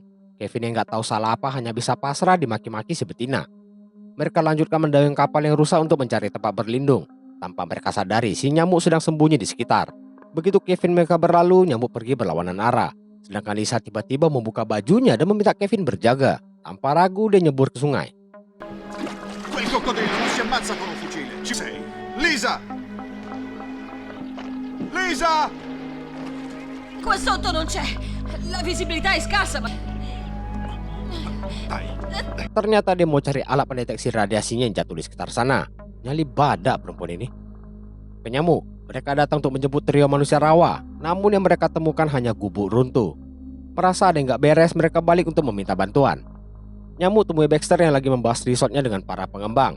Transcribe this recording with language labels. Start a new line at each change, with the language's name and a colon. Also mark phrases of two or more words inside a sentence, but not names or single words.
Indonesian: Kevin yang gak tahu salah apa hanya bisa pasrah dimaki-maki si betina. Mereka lanjutkan mendayung kapal yang rusak untuk mencari tempat berlindung. Tanpa mereka sadari, si nyamuk sedang sembunyi di sekitar. Begitu Kevin mereka berlalu, nyamuk pergi berlawanan arah. Sedangkan Lisa tiba-tiba membuka bajunya dan meminta Kevin berjaga. Tanpa ragu dia nyebur ke sungai.
Italian: Quel coccodrillo non si ammazza con un fucile. Ci sei? Lisa! Lisa! Qua sotto non c'è. La visibilità è scarsa, ma... Dai.
Indonesian: Ternyata dia mau cari alat pendeteksi radiasinya yang jatuh di sekitar sana. Nyali badak perempuan ini. Penyamuk, mereka datang untuk menjemput trio manusia rawa. Namun yang mereka temukan hanya gubuk runtuh. Merasa ada yang gak beres, mereka balik untuk meminta bantuan. Nyamuk temui Baxter yang lagi membahas resortnya dengan para pengembang.